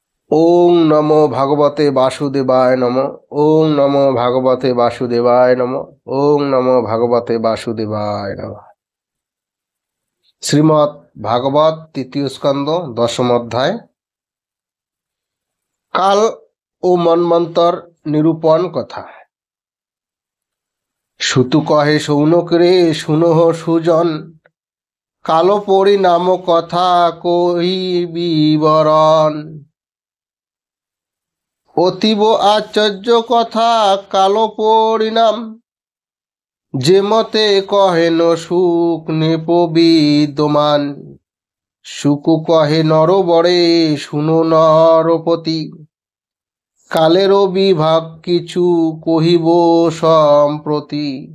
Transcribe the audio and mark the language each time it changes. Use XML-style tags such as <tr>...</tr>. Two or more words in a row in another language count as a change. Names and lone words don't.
<sa>ओम नमो भगवते वासुदेवाय नमो। ओम नमो भगवते वासुदेवाय नमो। ओम नमो भगवते वासुदेवाय नमो।</sa> <bn>শ্রীমদ্ ভাগবত তৃতীয় স্কন্দ দশম অধ্যায় কাল ও মন্বন্তর নিরূপণ কথা। সুতু কহে সৌনক রে শুনো সুজন, কালো পরিণাম কথা কহি বিবরণ। অতীব আশ্চর্য কথা কালো পরিণাম, যে মতে কহেন সুখ নেপবিদ্যমান। সুখ কহে নরবরে শুনো নরপতি, কালেরও বিভাগ কিছু কহিব সম্প্রতি।</bn>